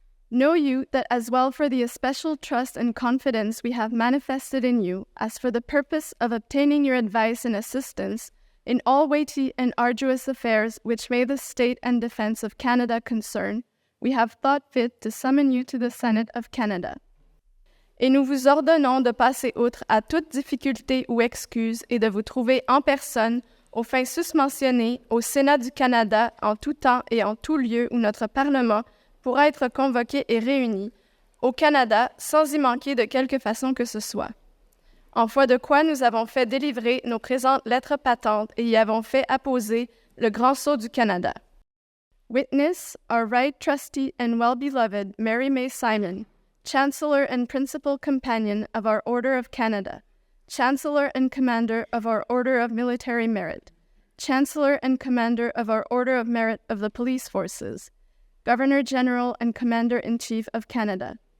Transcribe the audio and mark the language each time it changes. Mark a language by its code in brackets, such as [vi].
[en] Know you that as well for the especial trust and confidence we have manifested in you, as for the purpose of obtaining your advice and assistance in all weighty and arduous affairs which may the state and defense of Canada concern, we have thought fit to summon you to the Senate of Canada. [fr] Et nous vous ordonnons de passer outre à toute difficulté ou excuse et de vous trouver en personne, aux fins susmentionnées, au Sénat du Canada, en tout temps et en tout lieu où notre Parlement pourra être convoqué et réuni, au Canada, sans y manquer de quelque façon que ce soit. En foi de quoi nous avons fait délivrer nos présentes lettres patentes et y avons fait apposer le grand sceau du Canada. [en] Witness, our right trusty and well-beloved Mary May Simon, Chancellor and Principal Companion of our Order of Canada, Chancellor and Commander of our Order of Military Merit, Chancellor and Commander of our Order of Merit of the Police Forces, Governor General and Commander-in-Chief of Canada.